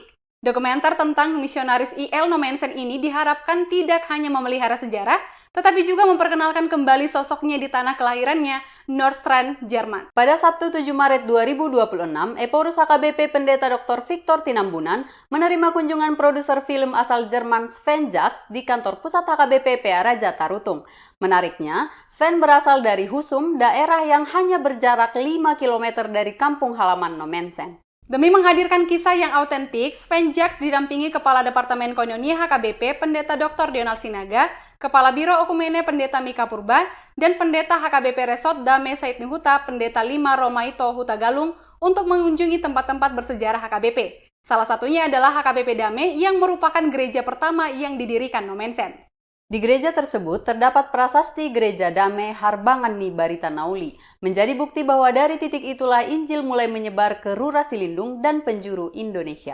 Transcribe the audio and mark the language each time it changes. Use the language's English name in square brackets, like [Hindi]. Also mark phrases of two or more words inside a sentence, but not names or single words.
[Indonesian] Dokumenter tentang misionaris I.L. Nommensen ini diharapkan tidak hanya memelihara sejarah, tetapi juga memperkenalkan kembali sosoknya di tanah kelahirannya, Nordstrand, Jerman. Pada Sabtu 7 Maret 2026, Eporus HKBP Pendeta Dr. Victor Tinambunan menerima kunjungan produser film asal Jerman Sven Jacks di kantor pusat HKBP PA Raja Tarutung. Menariknya, Sven berasal dari Husum, daerah yang hanya berjarak 5 km dari kampung halaman Nommensen. Demi menghadirkan kisah yang autentik, Sven Jaks didampingi Kepala Departemen Koinonia HKBP Pendeta Dr. Donald Sinaga, Kepala Biro Okumene Pendeta Mika Purba, dan Pendeta HKBP Resort Dame Said Nuhuta Pendeta 5 Romaito Huta Galung untuk mengunjungi tempat-tempat bersejarah HKBP. Salah satunya adalah HKBP Dame yang merupakan gereja pertama yang didirikan Nomensen. Di gereja tersebut terdapat prasasti Gereja Dame Harbangani Barita Nauli, menjadi bukti bahwa dari titik itulah Injil mulai menyebar ke Rura Silindung dan penjuru Indonesia.